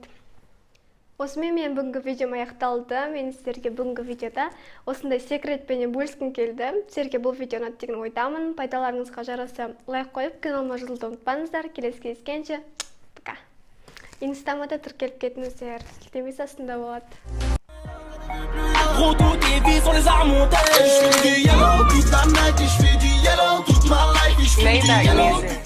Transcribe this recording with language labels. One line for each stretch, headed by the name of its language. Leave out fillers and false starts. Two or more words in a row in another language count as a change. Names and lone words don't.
Kazakh: Осымен мен бүгінгі видеом аяқталды. Мен сіздерге бүгінгі видеода осындай секретпенен бөліскім келді. Сіздерге бұл видео ұнады деген ойдамын. Пайдаларыңызға жараса лайк қойып, каналыма жазылуды ұмытпаңыздар. Келесі кездескенше, пока. Инстама да тіркеліп кетіңіздер. Сілтемесі астында болады.
French: Gros, toutes tes vies sont les armes montées. Je fais du yellow toute la night, je fais du yellow toute ma life, je fais du yellow.